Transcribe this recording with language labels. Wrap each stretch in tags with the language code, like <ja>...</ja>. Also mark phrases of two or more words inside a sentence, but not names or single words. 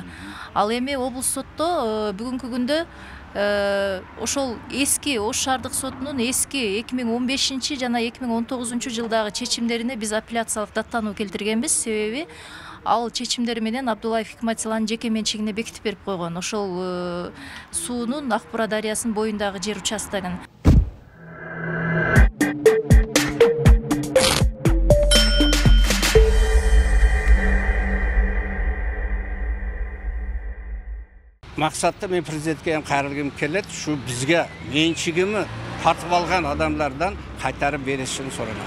<ky>Ал эми облус сотто бүгүнкү күндө ошол эски Ош шаардык сотунун эски 2015 жана 2019 жылдагы чечимдерине биз апелляциялык даттануу келтиргенбиз. Себеби ал чечимдери менен Абдуллаев Хикматиланын жеке менчигине бекитип берип койгон. Ошол суунун Акбура дарыясынын боюндагы жер участогун.</ky> <uz>Maksatda men prezidentke ham qayrilgim keladi, shu bizga menchigini tartib olgan adamlardan qaytarib berishini so'rayman.</uz>